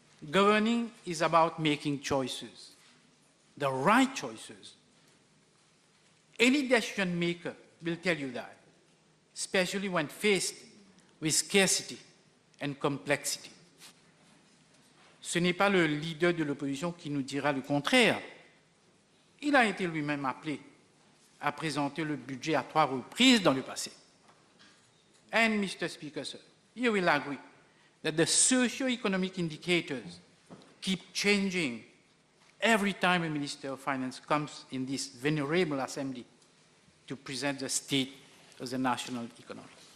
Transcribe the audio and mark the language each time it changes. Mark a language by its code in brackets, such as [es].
[en] Governing is about making choices, the right choices. Any decision maker will tell you that, especially when faced with scarcity and complexity. [fr] Ce n'est pas le leader de l'opposition qui nous dira le contraire. Il a été lui-même appelé à présenter le budget à 3 reprises dans le passé. [en] And, Mr. Speaker, sir, you will agree that the socio-economic indicators keep changing every time a Minister of Finance comes in this venerable assembly to present the state of the national economy.